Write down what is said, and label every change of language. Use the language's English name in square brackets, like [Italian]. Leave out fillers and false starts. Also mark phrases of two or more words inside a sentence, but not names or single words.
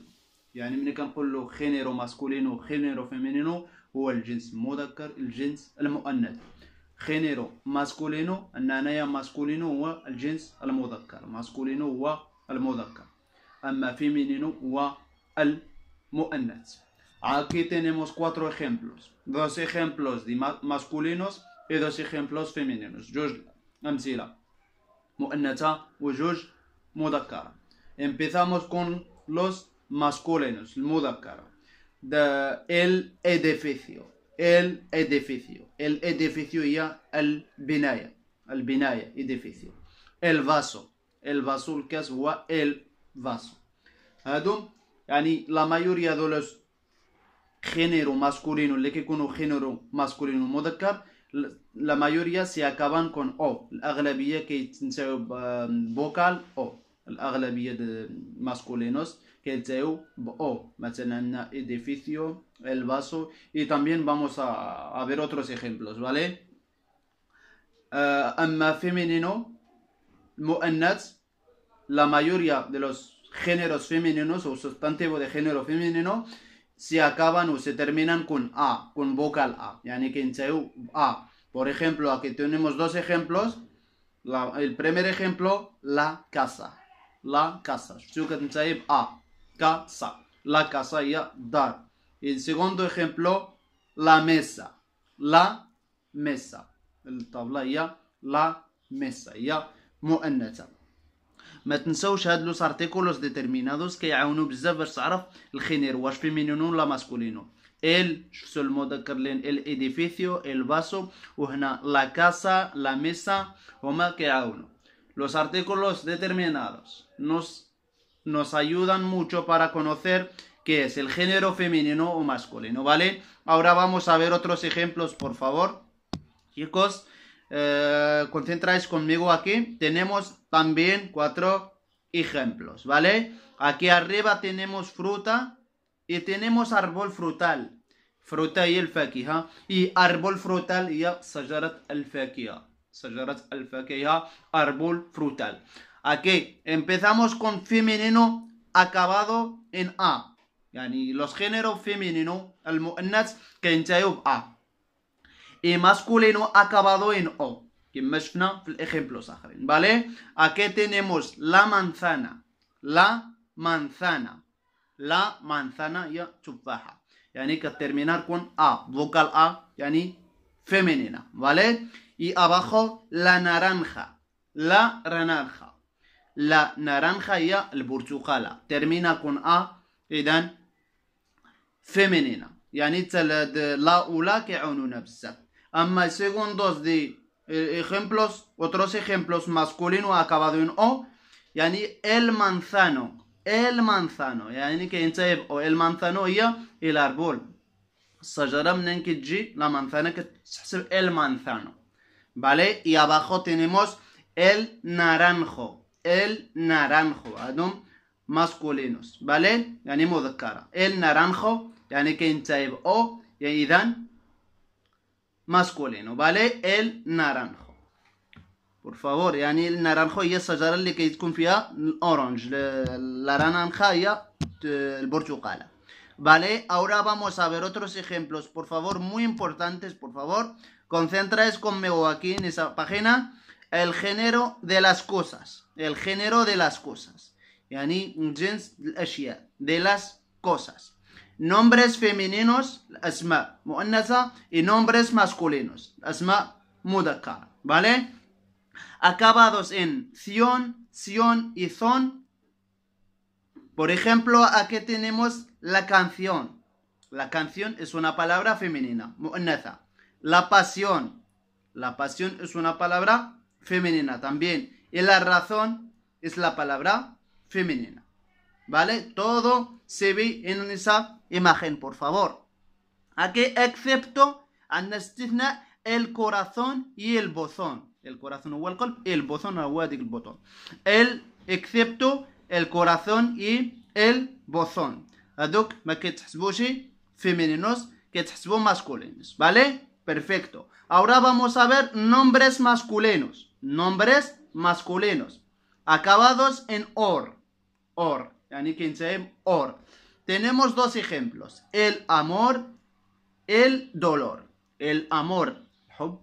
[Arabic] يعني ملي كنقول له [Spanish] género masculino género femenino [Arabic] هو الجنس المذكر، الجنس المؤنث. [Spanish] género masculino [Arabic] أن أنايا ماسكولينو هو الجنس المذكر، ماسكولينو هو المذكر، أما فيمينينو هو المؤنث. [Spanish] Aquí tenemos 4 ejemplos, 2 ejemplos de masculinos y 2 ejemplos femeninos. [Arabic] جوج أمثلة مؤنثة وجوج مذكرة. [Spanish] Empezamos con los masculinos, المذكرة. El edificio. El edificio [Arabic] هي البناية [Spanish] edificio. El vaso [Arabic] الكاس هو [Spanish] el vaso. [Arabic] هادو يعني [Spanish] la mayoría de los género masculino [Arabic] اللي كيكونوا [Spanish] género masculino مذكر، la mayoría se acaban con O. [Arabic] الأغلبية كيتنتهيو بوكال O. الأغلبية [Spanish] de masculinos [Arabic] كيتنتهيو ب O. مثلا عندنا [Spanish] edificio, el vaso, y también vamos a ver otros ejemplos, ¿vale? أما femenino, مؤنث, la mayoría de los géneros femeninos o sustantivo de género femenino se acaban o se terminan con A, con vocal A, yani que en A. Por ejemplo, aquí tenemos 2 ejemplos. El primer ejemplo, la casa. La casa. A, casa. La casa [Arabic] يا دار. [Spanish] El segundo ejemplo, la mesa. La mesa. El tabla ya la mesa. [Arabic] Ya مؤنثة. ما تنسوش هاد [Spanish] los artículos determinados [Arabic] كيعاونوا بزاف باش تعرف الخينير واش فيمينينو ولا ماسكولينو. شفتو المذكر لين [Spanish] el edificio el vaso, [Arabic] وهنا [Spanish] la casa la mesa [Arabic] هما كيعاونوا. [Spanish] Los artículos determinados nos ayudan mucho para conocer qué es el género femenino o masculino, ¿vale? Ahora vamos a ver otros ejemplos, por favor. Chicos, concentráis conmigo aquí. Tenemos también 4 ejemplos, ¿vale? Aquí arriba tenemos fruta y tenemos árbol frutal. Fruta y el fakiha. Y árbol frutal y [Arabic] شجرة الفاكهة. شجرة الفاكهة, [Spanish] árbol frutal. Aquí empezamos con femenino acabado en A. يعني los géneros femenino, [Arabic] المؤنث كينتهيو ب A. [Spanish] Y masculino acabado en O, [Arabic] كما شفنا في الejemplos آخرين, ¿vale? [Spanish] Aquí tenemos la manzana. La manzana. La manzana ya تفاحة. [Arabic] يعني كترminar [Spanish] con A, vocal A, يعني femenina, ¿vale? Y abajo la naranja. La naranja. La naranja ya البرتقالة. Termina con A, إذن femenina. [Arabic] يعني la أولى كيعاونونا بزاف. [Spanish] أما segundos de ejemplos, otros ejemplos masculino acabado en O, يعني el manzano. El manzano [Arabic] يعني كينتهي ب [Spanish] O. El manzano [Arabic] هي الأربول. الشجرة منين كتجي [Spanish] la manzana [Arabic] كتحسب [Spanish] el manzano, ¿vale? Y abajo tenemos el naranjo. El naranjo هادم masculinos, ¿vale? [Arabic] يعني مذكرة. [Spanish] El naranjo [Arabic] يعني كينتهي ب [Spanish] O, يعني إذن masculino, ¿vale? El naranjo. Por favor, [Arabic] يعني النارانجو هي الشجرة اللي كيتكون فيها الأورانج. [Spanish] la naranja [Arabic] هي البرتقالة, [Spanish] ¿vale? Ahora vamos a ver otros ejemplos, por favor, muy importantes, por favor. Concentráis conmigo aquí en esa página. El género de las cosas. El género de las cosas. [Arabic] يعني جنس الأشياء. [Spanish] De las cosas. nombres femeninos [Arabic] أسماء مؤنثة [Spanish] y nombres masculinos [Arabic] أسماء مذكر, [Spanish] ¿vale? Acabados en ción, sion y zon. Por ejemplo, aquí tenemos la canción. La canción es una palabra femenina, muannatha. La pasión es una palabra femenina también. Y la razón es la palabra femenina, ¿vale? Todo se ve en esa imagen, por favor. Aquí, excepto el corazón y el botón. El corazón [Arabic] هو القلب, [Spanish] el botón [Arabic] هو هذيك البوتون. [Spanish] excepto el corazón y el botón. [Arabic] هذوك ما كيتحسبوش femeninos, كيتحسبوا masculinos, [Spanish] ¿vale? Perfecto. Ahora vamos a ver nombres masculinos. Nombres masculinos. Acabados en or. Or. [Arabic] يعني كينتهي or. [Spanish] Tenemos dos ejemplos. El amor, el dolor. El amor, الحب.